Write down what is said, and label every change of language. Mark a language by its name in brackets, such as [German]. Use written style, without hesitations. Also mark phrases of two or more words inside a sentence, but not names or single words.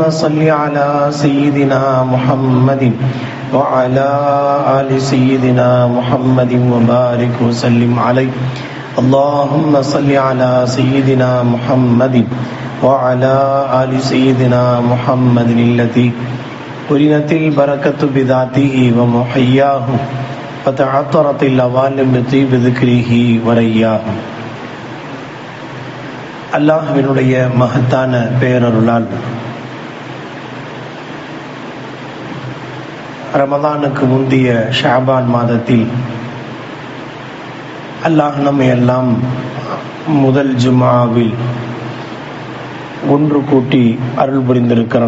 [Arabic] صل على سيدنا محمد وعلى آل سيدنا محمد وبارك وسلم عليه اللهم صل على سيدنا محمد وعلى آل سيدنا محمد التي قرنت البركة بذاته ومحياه وتعطرت الأوالم بطيب ذكره ورياه. [Tamil] அல்லாஹ்வினுடைய மகத்தான பேரருளால் ரமதானுக்கு முந்திய ஷாபான் மாதத்தில் அல்லாஹ் நம்மை எல்லாம் முதல் ஜும்ஆவில் ஒன்று கூட்டி அருள் புரிந்திருக்கிறான்.